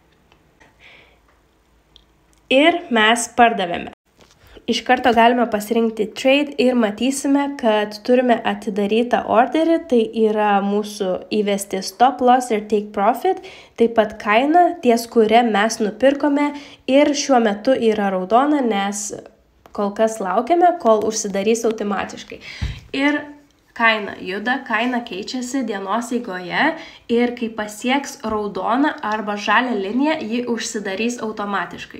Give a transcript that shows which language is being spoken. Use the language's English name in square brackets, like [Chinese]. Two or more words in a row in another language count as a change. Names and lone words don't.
[Lithuanian] Ir mes pardavėme. Iš karto galime pasirinkti trade ir matysime, kad turime atidarytą orderį, tai yra mūsų įvesti [English] stop loss [Lithuanian] ir [English] take profit, [Lithuanian] taip pat kaina, ties kuria mes nupirkome ir šiuo metu yra raudona, nes kol kas laukiame, kol užsidarys automatiškai. Ir kaina juda, kaina keičiasi dienos eigoje ir kai pasieks raudoną arba žalią liniją, ji užsidarys automatiškai.